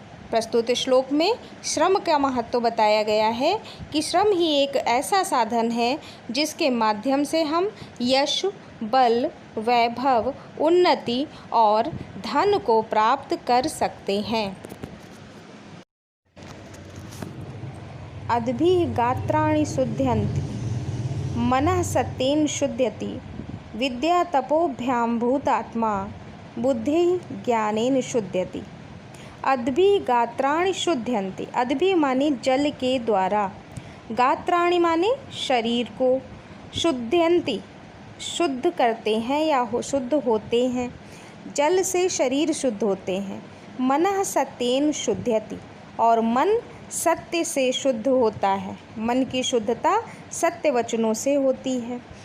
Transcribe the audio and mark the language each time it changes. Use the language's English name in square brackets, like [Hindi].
[Hindi] प्रस्तुत श्लोक में श्रम का महत्व बताया गया है कि श्रम ही एक ऐसा साधन है जिसके माध्यम से हम यश, बल, वैभव, उन्नति और धन को प्राप्त कर सकते हैं। [Sanskrit] अद्भिः गात्राणि शुध्यन्ति, मनः सत्येन शुध्यति, विद्या तपोभ्यां भूतात्मा, बुद्धिः ज्ञानेन शुध्यति। अद्भिः गात्राणि शुध्यन्ति, [Hindi] अद्भिः माने जल के द्वारा, गात्राणि माने शरीर को, शुध्यन्ति शुद्ध करते हैं या शुद्ध होते हैं, जल से शरीर शुद्ध होते हैं। [Sanskrit] मनः सत्येन शुध्यति, [Hindi] और मन सत्य से शुद्ध होता है, मन की शुद्धता सत्य वचनों से होती है।